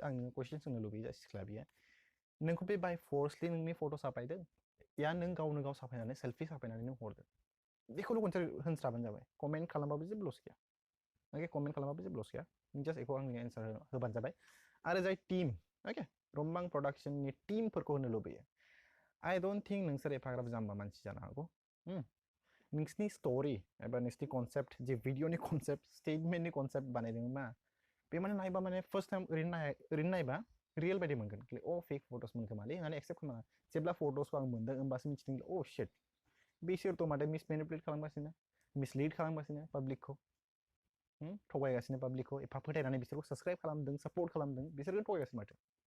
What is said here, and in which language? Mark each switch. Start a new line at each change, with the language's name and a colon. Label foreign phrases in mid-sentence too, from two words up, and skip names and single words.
Bodo: आं नोंनो कुइसन सोंनो लुबैयो जाय सिख्ला बियो नोंखौ बे बाय फर्सलि नोंनि फट' साफायदों या नों गावनो गाव साफायनानै सेल्फि साफायनानै नों हरदों बेखौल' खनसे होनस्राबानो जाबाय कमेन्ट खालामबाबो जेबो लस गैया ओके कमेन्ट खालामबाबो जेबो लस गैया जास्ट बेखौ आंनि एन्सार होबानो जाबाय आरो जाय टीम ओके रुमबां प्रडाक्शननि टीमफोरखौ होनो लुबैयो
English: I don't think
Bodo: नोंसोर एफाग्राब जाम्बा मानसि जानो हागौ नोंसिनि स्ट'रि एबा नोंसिनि कनसेप्ट जे भिडिअनि कनसेप्ट स्टेटमेन्टनि कनसेप्ट बानायदोंमोन बे माने नायबा माने फार्स्ट टाइम ओरैनो नायबा रियेल बायदि मोनगोन
English: fake photos
Bodo: मोनखोमालै होननानै एक्सेप्ट खालामा जेब्ला फट'सखौ आं मोनदों होमबासो मिथिदों शिट बिसोरथ' माथो मिसमेनिपुलेट खालामगासिनो मिसलिड खालामगासिनो पाब्लिकखौ थगायगासिनो पाब्लिकखौ एफा फोथायनानै बिसोरखौ साबस्क्राइब खालामदों सापर्ट खालामदों बिसोरखौ थगायगासिनो माथो